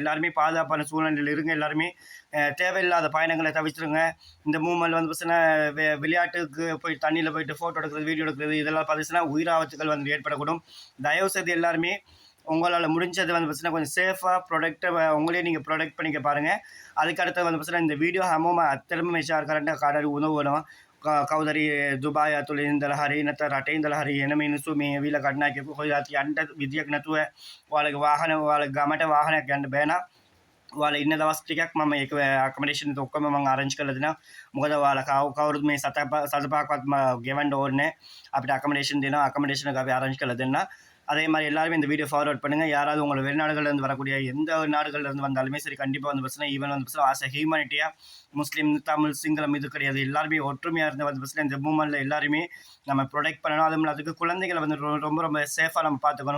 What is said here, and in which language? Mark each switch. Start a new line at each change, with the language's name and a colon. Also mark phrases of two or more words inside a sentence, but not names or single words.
Tamil: எல்லாருமே பாதுகாப்பான சூழ்நிலையில் இருங்க. எல்லாருமே தேவையில்லாத பயணங்களை தவிர்த்துருங்க. இந்த மூமெண்ட் வந்து பார்த்தீங்கன்னா விளையாட்டுக்கு போய் தண்ணியில் போயிட்டு ஃபோட்டோ எடுக்கிறது, வீடியோ எடுக்கிறது, இதெல்லாம் பார்த்துச்சுன்னா உயிராபத்துகள் வந்து ஏற்படக்கூடும். தயவுசெய்து எல்லாருமே உங்களால் முடிஞ்சது வந்து பார்த்தீங்கன்னா கொஞ்சம் சேஃபாக ப்ரொடக்டாக உங்களே நீங்கள் ப்ரொடெக்ட் பண்ணிக்க பாருங்கள். அதுக்கடுத்து வந்து பார்த்தீங்கன்னா இந்த வீடியோ
Sinhala: හැමෝම ඇත්තටම මේ ෂෙයාර් කරන්න කාටරි උදව් වෙනවා. කවුරුහරි දුබායි ඇතුළේ ඉඳලා හරි නැත්නම් රටේ ඉඳලා හරි එන මිනිස්සු මේ ඇවිල්ලා කඩනායකයෙකු හොයලා යන්න විදියක් නැතුව ඔයාලගේ වාහන ඔයාලගේ ගමට වාහනයක් යන්න බෑ නම් ඔයාලා ඉන්න දවස් ටිකක් මම ඒක ඇකොමඩේෂන් එක ඔක්කොම මම අරේන්ජ් කරලා දෙනවා. මොකද ඔයාලා කවුරුත් මේ සතපහක්වත් ගෙවන්න ඕනේ නැහැ. අපිට ඇකොමඩේෂන් දෙනවා. ඇකොමඩේෂன் එක අපි අරේන්ஜ் කරලා දෙන්න.
Tamil: அதே மாதிரி எல்லாருமே இந்த வீடியோ ஃபார்வர்ட் பண்ணுங்கள். யாராவது உங்களை வெளிநாடுகள்லேருந்து வரக்கூடிய எந்த நாடுகள்லேருந்து வந்தாலுமே சரி, கண்டிப்பாக வந்து பஸ்ஸில் ஈவன் வந்து பஸ்ஸில்
English: as humanity
Tamil: முஸ்லீம், தமிழ், சிங்களம் இது கிடையாது. எல்லாருமே ஒற்றுமையாக இருந்த வந்து பஸ்ஸில் இந்த மூமெண்ட்டில் எல்லாருமே நம்ம ப்ரொடெக்ட் பண்ணணும். அதுவும் அதுக்கு குழந்தைகளை வந்து ரொம்ப ரொம்ப சேஃபாக நம்ம பார்த்துக்கணும்.